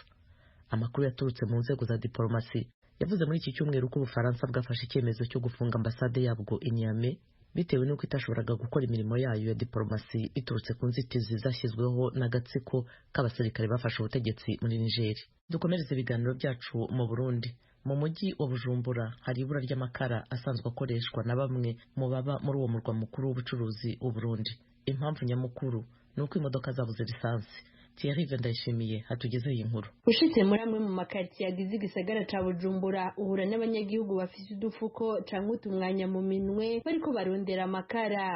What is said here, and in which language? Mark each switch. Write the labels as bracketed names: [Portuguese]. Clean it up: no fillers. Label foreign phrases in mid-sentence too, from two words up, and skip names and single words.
[Kinyarwanda] Amakuru yaturutse mu nzego za diplomasi yavuze muri iki cyumweru ko Ubufaransa bwafashe icyemezo cyo gufunga ambasade yabwo i Niamey bitewe n'uko itashoboraga gukora imirimo yayo ya diplomasi biturutse ku nzitizi zashyizweho n'agatsiko k'abasirikare bafashe ubutegetsi muri Niger. Dukomereze ibiganiro byacu mu Burundi. mu mujyi wa Bujumbura hari ibura ry'amakara asanzwe akoreshwa na bamwe mu baba muri uwo murwa mukuru w'ubucuruzi u Burundi. Impamvu nyamukuru ni uko imodoka zabuze lisansi. Thierry Vendayishimiye hatugezeho iyi nkuru. [Rundi] Ushitse muri amwe mu makaritsiye agize igisagara ca Bujumbura uhura n'abanyagihugu bafise udufuko canke utumwanya mu minwe bariko barondera amakara.